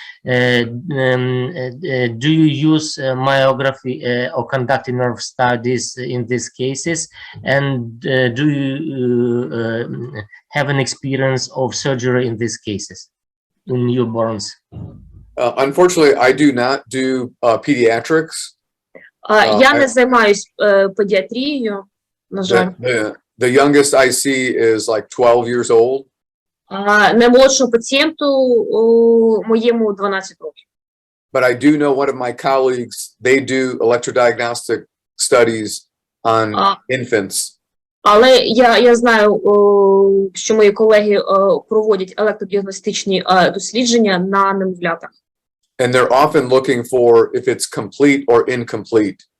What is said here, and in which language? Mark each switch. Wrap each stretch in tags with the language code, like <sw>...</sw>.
<en>Do you use myography or conduct nerve studies in these cases? And do you have an experience of surgery in these cases, in newborns? Unfortunately, I do not do pediatrics.</en> <uk>Я не займаюсь педіатрією, на жаль.</uk> <en>The youngest I see is like 12 years old.</en> <uk>Наймолодшому пацієнту моєму 12 років.</uk> <en>But I do know one of my colleagues, they do electrodiagnostic studies on infants.</en> <uk>Але я знаю, що мої колеги проводять електродіагностичні дослідження на немовлятах.</uk> <en>And they're often looking for if it's complete or incomplete.</en>